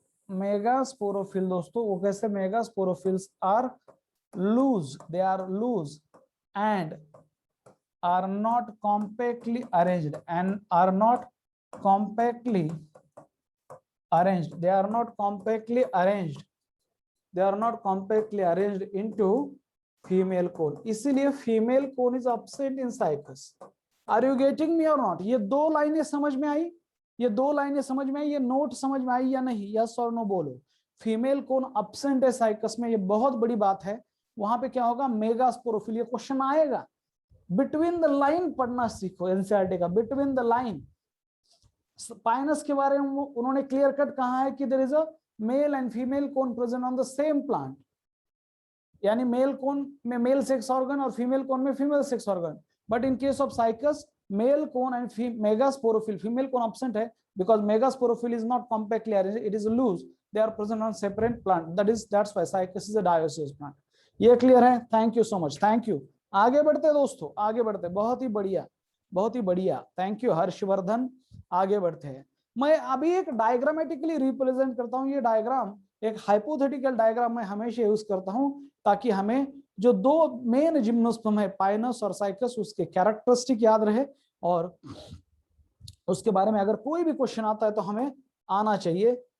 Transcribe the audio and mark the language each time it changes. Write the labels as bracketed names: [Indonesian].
[Hindi] Megasporophyll दोस्तों वो कैसे, [English] Megasporophylls are loose, they are loose and are not compactly arranged, and are not compactly arranged, they are not compactly arranged, they are not compactly arranged into female cone। इसीलिए female cone is absent in cycus। Are you getting me or not? [Hindi] ये दो लाइनें समझ में आई, ये दो लाइनें समझ में आई, ये नोट समझ में आई या नहीं? यस और नो बोलो। फीमेल कोन एब्सेंट है साइकस में, ये बहुत बड़ी बात है। वहां पे क्या होगा, मेगास्पोरोफिल। ये क्वेश्चन आएगा, बिटवीन द लाइन पढ़ना सीखो एनसीईआरटी का, बिटवीन द लाइन। पाइनस के बारे में उन्होंने क्लियर कट कहा है कि [English] there is a male and female cone present on the same plant, [Hindi] यानी मेल कोन में मेल सेक्स ऑर्गन और फीमेल कोन में female sex organ. [English] but in case of cycas male cone and megasporophyll, [Hindi] female cone absent है [English] because megasporophyll is not compactly arranged, it is loose, they are present on separate plant, that's why cycas is a dioecious plant। [Hindi] ये clear है? [English] Thank you so much, thank you. [Hindi] आगे बढ़ते दोस्तों, आगे बढ़ते, बहुत ही बढ़िया, बहुत ही बढ़िया, थैंक यू हर्षवर्धन। आगे बढ़ते हैं, मैं अभी एक डायग्रामेटिकली रिप्रेजेंट करता हूं। ये डायग्राम एक हाइपोथेटिकल डायग्राम मैं हमेशा यूज करता हूं ताकि हमें जो दो मेन जिम्नोस्पर्म है पाइनस और साइकस, उसके कैरेक्टरिस्टिक याद रहे और उसके बारे में अगर कोई भी क्वेश्चन आता है तो हमें आना चाहिए।